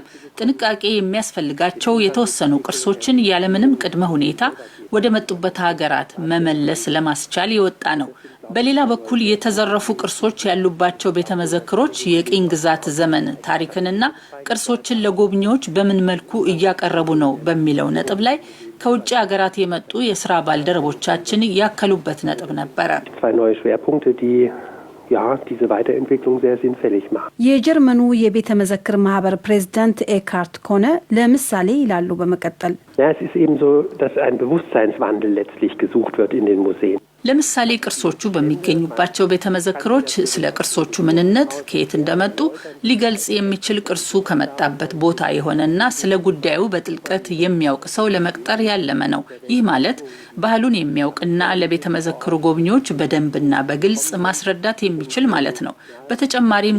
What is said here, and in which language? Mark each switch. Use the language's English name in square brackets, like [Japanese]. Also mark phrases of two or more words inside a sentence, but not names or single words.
[Amharic] ጥንቃቄ የሚያስፈልጋቸው የተወሰኑ ቅርሶችን ያለምንም ቅድመ ሁኔታ ወደ መጡበት ሀገራት መመለስ ለማስቻል የወጣ ነው። በሌላ በኩል የተዘረፉ ቅርሶች ያሉባቸው ቤተ መዘክሮች የቅኝ ግዛት ዘመን ታሪክንና ቅርሶችን ለጎብኚዎች በምን መልኩ እያቀረቡ ነው በሚለው ነጥብ ላይ ከውጭ ሀገራት የመጡ የስራ ባልደረቦቻችን ያከሉበት ነጥብ ነበረ። [German] diese Weiterentwicklung sehr sinnfällig macht. [Amharic] የጀርመኑ የቤተ መዘክር ማህበር ፕሬዝዳንት ኤካርት ኮነ ለምሳሌ ይላሉ በመቀጠል [German] es ist eben so, dass ein Bewusstseinswandel letztlich gesucht wird in den Museen. [Amharic] ለምሳሌ ቅርሶቹ በሚገኙባቸው ቤተ መዘክሮች ስለ ቅርሶቹ ምንነት ከየት እንደመጡ ሊገልጽ የሚችል ቅርሱ ከመጣበት ቦታ የሆነና ስለ ጉዳዩ በጥልቀት የሚያውቅ ሰው ለመቅጠር ያለመ ነው። ይህ ማለት ባህሉን የሚያውቅና ለቤተ መዘክሩ ጎብኚዎች በደንብና በግልጽ ማስረዳት የሚችል ማለት ነው። በተጨማሪም